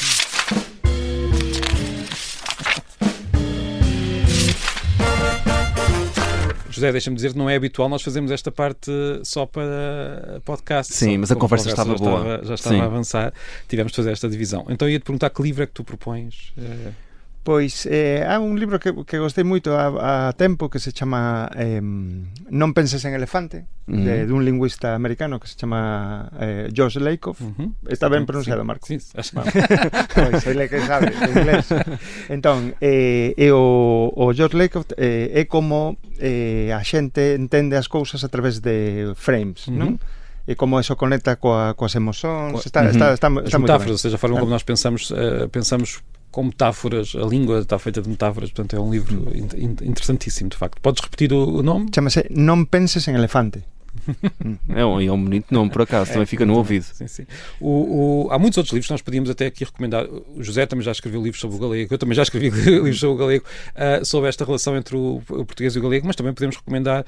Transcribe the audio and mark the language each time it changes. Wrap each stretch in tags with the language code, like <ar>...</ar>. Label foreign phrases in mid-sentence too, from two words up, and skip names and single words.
<pt>José, deixa-me dizer que não é habitual nós fazermos esta parte só para podcast. Sim, mas a conversa estava boa. Já estava a avançar. Tivemos de fazer esta divisão. Então ia-te perguntar que livro é que tu propões...</pt> <gl>Pois, há un libro que gostei moito há tempo que se chama Non penses en elefante, dun lingüista americano que se chama George Lakoff. Está ben pronunciado, Marco? Sí. Pois, ele que sabe de inglés. Entón, o George Lakoff é como a xente entende as cousas a través de frames, non? E como eso conecta coas emocións. Está moi metáforas,</gl> <pt>ou seja, a forma como nós pensamos com metáforas, a língua está feita de metáforas, portanto é um livro interessantíssimo, de facto. Podes repetir o nome? Chama-se Non penses en elefante. É um bonito nome, por acaso, também fica no ouvido. Sim. Há muitos outros livros que nós podíamos até aqui recomendar. O José também já escreveu livros sobre o galego, eu também já escrevi livros sobre o galego, sobre esta relação entre o português e o galego, mas também podemos recomendar.</pt>